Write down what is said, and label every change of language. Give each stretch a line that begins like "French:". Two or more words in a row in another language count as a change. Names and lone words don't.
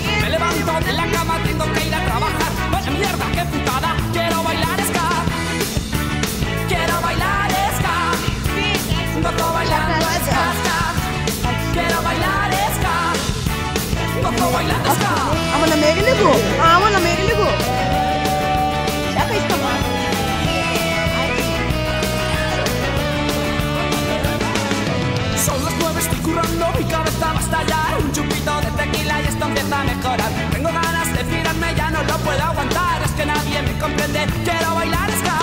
Spanish: Me levanto de la cama, tengo que ir a trabajar. Vaya mierda, qué putada, quiero bailar ska. Quiero bailar ska. Gozo bailando ska, ska. Quiero bailar ska. Gozo bailando ska.
Bulgarian: Ама намери ли го? Ама намери ли го? Чакай, искам.
Spanish: Son las 9, estoy currando, mi cabeza va a estallar. Un chupito de tequila y esto empieza a mejorar. Tengo ganas de tirarme, ya no lo puedo aguantar. Es que nadie me comprende, quiero bailar ska.